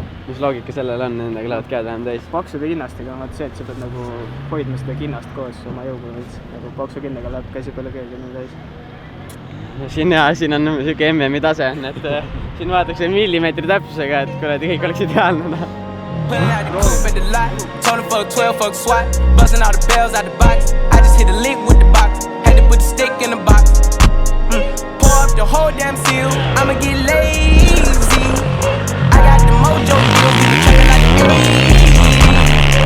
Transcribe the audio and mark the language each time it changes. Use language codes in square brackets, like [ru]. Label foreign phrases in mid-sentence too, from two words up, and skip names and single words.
[et] Mis loogika sellel on, nendega lähevad käed vähem täis? Paksude kinnastega on see, et sa pead nagu hoidma seda kinnast koos oma jõuga veits. Nagu paksu kinnaga läheb käsi peale keegi nii täis. Siin on siuke MM-i tase, et siin vaadatakse millimeetri täpsusega, et kuradi kõik oleks ideaalne. [en] Pulling out the coupe at the lot, told him fuck 12, fuck SWAT, busting all the bells out the box. I just hit a lick with the box, had to put the stick in the box. Pour up the whole damn seal, I'ma get lazy. I got the mojo deal, we be trapping like the 80s.